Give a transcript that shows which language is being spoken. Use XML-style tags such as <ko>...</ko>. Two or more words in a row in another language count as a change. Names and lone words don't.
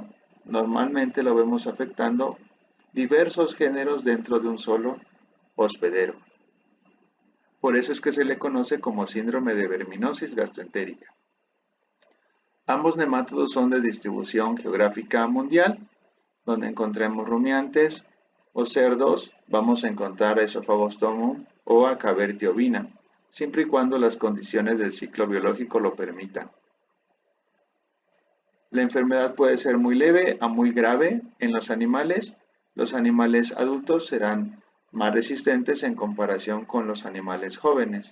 <es>Normalmente lo vemos afectando diversos géneros dentro de un solo hospedero. Por eso es que se le conoce como síndrome de verminosis gastroentérica. Ambos nemátodos son de distribución geográfica mundial, donde encontremos rumiantes o cerdos, vamos a encontrar a Esophagostomum o a Cavertia ovina, siempre y cuando las condiciones del ciclo biológico lo permitan. La enfermedad puede ser muy leve a muy grave en los animales. Los animales adultos serán más resistentes en comparación con los animales jóvenes.</es>